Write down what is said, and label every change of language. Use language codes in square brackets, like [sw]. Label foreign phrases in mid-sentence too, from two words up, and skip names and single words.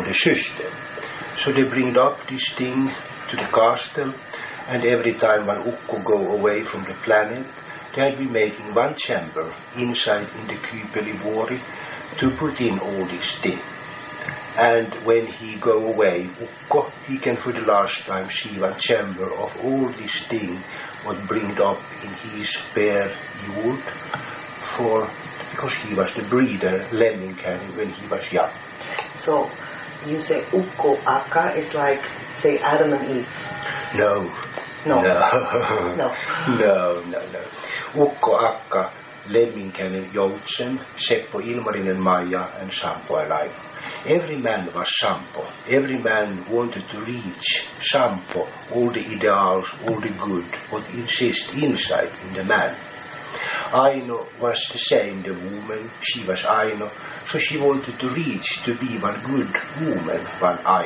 [en] So they bring up this thing to the castle, and every time when Ukko go away from the planet, they'll be making one chamber inside in the Kypelivuori to put in all these things. And when he go away, Ukko, he can for the last time see one chamber of all these things what bringed up in his bare jord, because he was the breeder, Lemminkäinen, when he was young. So you say Ukko Akka is like, say, Adam and Eve? No. No. No. No. Ukko Akka, Lemminkäinen, Joutsen, Seppo, Ilmarinen, Maija, and Sampo and I. Every man was Sampo. Every man wanted to reach Sampo, all the ideals, all the good, what exists inside in the man. Aino was the same, the woman, she was Aino, so she wanted to reach to be one good woman, one Aino.